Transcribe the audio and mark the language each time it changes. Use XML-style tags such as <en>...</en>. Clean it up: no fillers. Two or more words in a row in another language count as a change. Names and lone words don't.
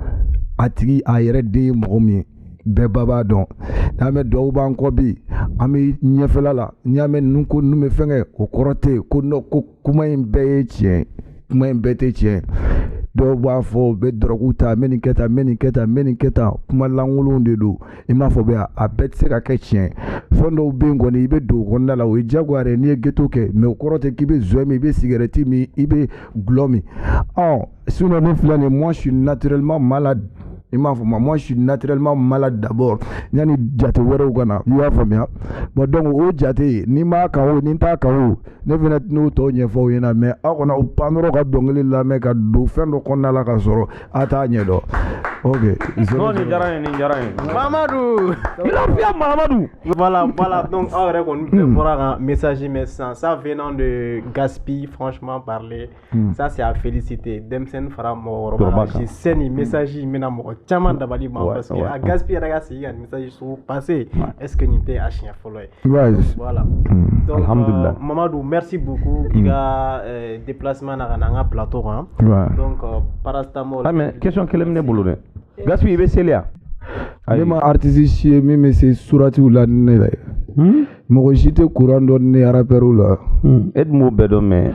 <bm>a tigi a yɛrɛ den ye mɔgɔ min ye bɛɛ ba b'a dɔn n'an bɛ dugawu b'an kɔ bi an bɛ ɲɛfɛla la n'i y'a mɛn ninnu ko ninnu bɛ fɛn kɛ o kɔrɔ tɛ yen ko non ko kuma in bɛɛ ye tiɲɛ kuma in bɛɛ tɛ tiɲɛ dɔw b'a fɔ u bɛ dɔrɔgu ta n bɛ nin kɛ tan n bɛ nin kɛ tan n bɛ nin kɛ tan kuma lankolonw de don i m'a fɔ bɛ a bɛɛ tɛ se ka kɛ tiɲɛ fɛn dɔw bɛ yen kɔni i bɛ don o kɔnɔna la o ye diyagoya de n'i ye ghetto kɛ mais o kɔrɔ tɛ k'i bɛ zɔyɛ min i bɛ cigarette min i bɛ gulɔ min sinon ne filɛ nin</bm> <fr>moi je suis naturellement malade</fr> <bm>i m'a faamuya</bm> <fr>moi je suis naturellement malade</fr> <bm>d'abord yanni jate wɛrɛw ka na i y'a faamuya</bm> <fr>bon donc</fr> <bm>o jate ni m'a kan o ni n t'a kan o ne fana n'o tɔw ɲɛfɔ aw ɲɛna mais aw kana o pan dɔrɔn ka dɔnkili lamɛn ka don fɛn dɔ kɔnɔna la ka sɔrɔ a t'a ɲɛ dɔn ok non nin diyara n ye Mamadou lafiya Mamadou</bm> <fr>voilà donc</fr> <bm>aw yɛrɛ kɔni bɛɛ bɔra ka message</bm> <fr>mais ça venant de Gaspi franchement parler ça c'est à féliciter</fr> <bm>denmisɛnnin fara mɔgɔkɔrɔba kan c'est nin message in bɛna mɔgɔ caman dabali ma</bm> <fr>parce que</fr> <bm>a Gaspi yɛrɛ ka sigi ka message sugu passer</bm> <fr>est-ce que</fr> <bm>nin tɛ a siɲɛ fɔlɔ ye</bm> <fr>voilà donc</fr> <bm>alhamdulillah Mamadou</bm> <fr>merci beaucoup</fr> <bm>i ka déplacement na ka na an ka plateau kan donc parastamol</bm> <fr>mais question</fr> <bm>kelen bɛ ne bolo dɛ Gaspi i bɛ seli ya ne ma artiste si ye min bɛ se suratiw la ni ne la mɔgɔ si tɛ courant dɔn ni rappeurs la e dun b'o bɛɛ dɔn mais</bm>